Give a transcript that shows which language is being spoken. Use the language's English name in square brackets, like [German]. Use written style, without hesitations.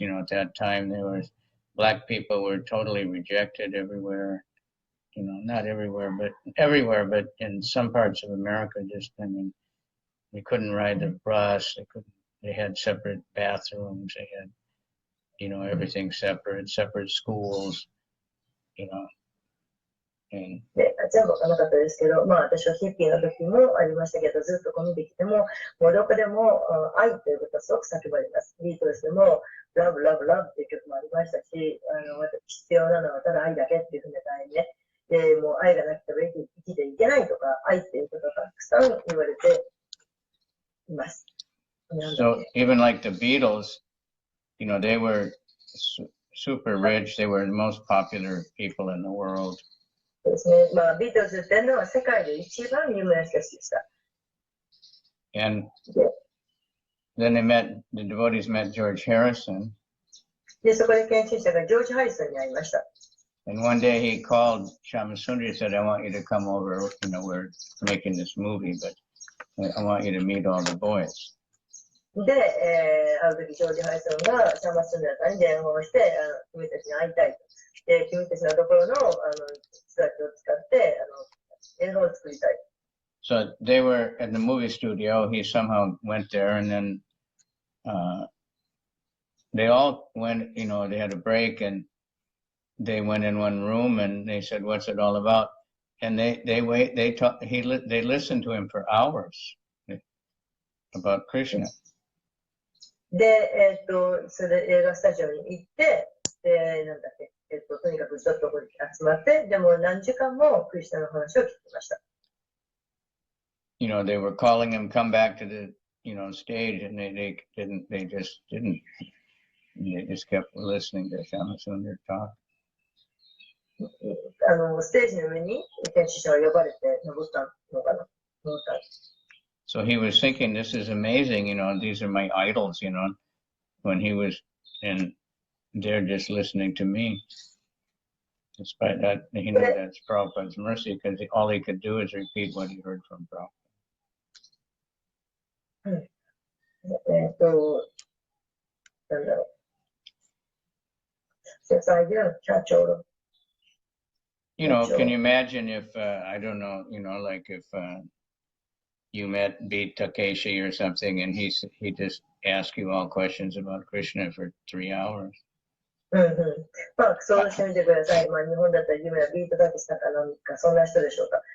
[English] At that time, black people were totally rejected everywhere. Not everywhere, but in some parts of America, they couldn't ride the bus. They had separate bathrooms. They had, everything separate schools, and [Japanese] で、全部はなかったですけど、私はヒッピーの時もありましたけど、ずっとコミュニティでも、もうどこでも愛ということはすごく叫ばれます。ビートルズでも、ラブラブラブっていう曲もありましたし、必要なのはただ愛だけっていうふうな題ね。で、もう愛がなくては生きていけないとか、愛っていうことがたくさん言われています。 [English] So even like the Beatles, they were super rich. They were the most popular people in the world. [Japanese] ですね。ビートルズっていうのは世界で一番有名な人たちでした。 [English] And then the devotees met George Harrison. [Japanese] で、そこで研修者がジョージ・ハリソンに会いました。 [English] And one day he called Shamasundari and said, I want you to come over. We're making this movie, but I want you to meet all the boys. [Japanese] で、ある時ジョージ・ハリソンがシャマスンダーさんに電話をして、君たちに会いたいと。で、君たちのところの人たちを使って映画を作りたい。 [English] So they were at the movie studio. He somehow went there, and then they all went. They had a break, and they went in one room, and they said, "What's it all about?" And they listened to him for hours about Krishna. [Japanese] で、それで映画スタジオに行って、で、なんだっけ、とにかくちょっと集まって、でも何時間もクリスナの話を聞きました。 [English] They were calling him, come back to the, stage, and they just didn't. They just kept listening to Shamasundar talk. [Japanese] ステージの上に研修者が呼ばれて登ったのかな。 [English] So he was thinking, this is amazing, these are my idols, when he was, and they're just listening to me. Despite that, he knew that's Prabhupada's mercy, because all he could do is repeat what he heard from Prabhupada. [Japanese] なんだろう。 [English] Since I didn't catch all of can you imagine if, I don't know, like if you beat Takeshi or something, and he just asked you all questions about Krishna for 3 hours. [Japanese] 想像してみてください。日本だったら有名なビートたけしさんかなんか、そんな人でしょうか。